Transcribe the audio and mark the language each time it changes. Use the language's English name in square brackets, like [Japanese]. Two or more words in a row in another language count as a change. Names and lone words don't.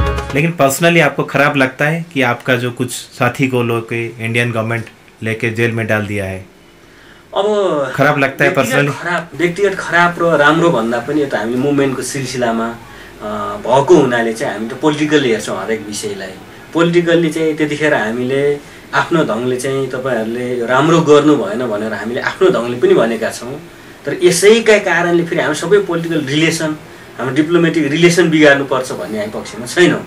[Hindi] लेकिन पर्सनली आपको खराब लगता है कि आपका जो कुछ साथी को लोग के [English] Indian government [Hindi] लेके जेल में डाल दिया है? अब खराब लगता है पर्सनली? [Nepali] व्यक्तिगत खराब र राम्रो भन्दा पनि यो त हामी मुभमेन्टको सिलसिलामा भएको हुनाले चाहिँ हामी त पोलिटिकली हेर्छौँ हरेक विषयलाई। पोलिटिकल्ली चाहिँ त्यतिखेर हामीले आफ्नो ढङ्गले चाहिँ तपाईहरुले राम्रो गर्नु भएन भनेर हामीले आफ्नो ढङ्गले पनि भनेका छौँ। तर यसैका कारणले फेरि हामी सबै [English] political relation, [Nepali] हाम्रो [English] diplomatic relation [Nepali] बिगार्नुपर्छ भन्ने हामी पक्षमा छैनौँ।